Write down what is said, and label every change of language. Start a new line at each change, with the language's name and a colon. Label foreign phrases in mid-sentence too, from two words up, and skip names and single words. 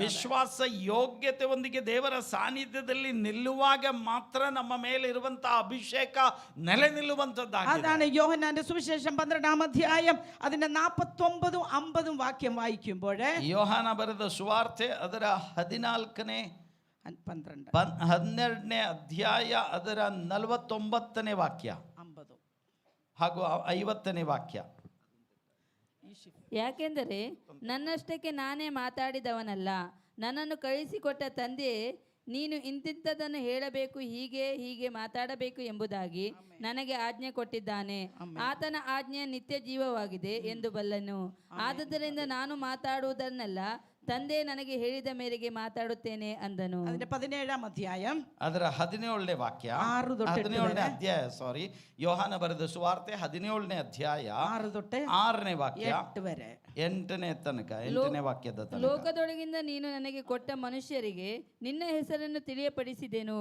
Kannada: ವಿಶ್ವಾಸ ಯೋಗ್ಯತೆಯೊಂದಿಗೆ ದೇವರ ಸಾನ್ನಿಧ್ಯದಲ್ಲಿ ನಿಲ್ಲುವಾಗ ಮಾತ್ರ ನಮ್ಮ ಮೇಲೆ ಇರುವಂತಹ ಅಭಿಷೇಕ ನೆಲೆ ನಿಲ್ಲುವಂತದ್ದಾಗಿದೆ.
Malayalam: അതാണ് യോഹന്നാന്റെ സുവിശേഷം 12ാം അധ്യായം അതിന്റെ 49 50 വാക്യം വായിക്കുമ്പോൾ,
Kannada: ಯೋಹಾನ ಬರೆದ ಸುವಾರ್ತೆ ಅದರ 12ನೇ ಅಧ್ಯಾಯ ಅದರ 49ನೇ ವಾಕ್ಯ 50 ಹಾಗೂ 50ನೇ ವಾಕ್ಯ. ಯಾಕೆಂದರೆ ನನ್ನಷ್ಟಕ್ಕೆ ನಾನೇ ಮಾತಾಡಿದವನಲ್ಲ, ನನ್ನನ್ನು ಕಳಿಸಿಕೊಟ್ಟ ತಂದೆ ನೀನು ಇಂತಿಂಥದನ್ನು ಹೇಳಬೇಕು, ಹೀಗೆ ಹೀಗೆ ಮಾತಾಡಬೇಕು ಎಂಬುದಾಗಿ ನನಗೆ ಆಜ್ಞೆ ಕೊಟ್ಟಿದ್ದಾನೆ. ಆತನ ಆಜ್ಞೆ ನಿತ್ಯ ಜೀವವಾಗಿದೆ ಎಂದು ಬಲ್ಲನು. ಆದುದರಿಂದ ನಾನು ಮಾತಾಡುವುದನ್ನೆಲ್ಲ ತಂದೆ ನನಗೆ ಹೇಳಿದ ಮೇರೆಗೆ ಮಾತಾಡುತ್ತೇನೆ ಅಂದನು.
Malayalam: അതിന്റെ 17-ാം അധ്യായം
Kannada: ಅದರ 17ನೇ ವಾಕ್ಯ,
Malayalam: 6 തൊട്ട്
Kannada: 17ನೇ ಅಧ್ಯಾಯ, ಸಾರಿ, ಯೋಹಾನ ಬರೆದ ಸುವಾರ್ತೆ 17ನೇ ಅಧ್ಯಾಯ
Malayalam: 6 തൊട്ട്
Kannada: 6ನೇ ವಾಕ್ಯ
Malayalam: 8 ವರೆ
Kannada: 8ನೇ ತನಕ, 8ನೇ ವಾಕ್ಯದ ತನಕ. ಲೋಕದೊಳಗಿಂದ ನೀನು ನನಗೆ ಕೊಟ್ಟ ಮನುಷ್ಯರಿಗೆ ನಿನ್ನ ಹೆಸರನ್ನು ತಿಳಿಯಪಡಿಸಿದೆನು.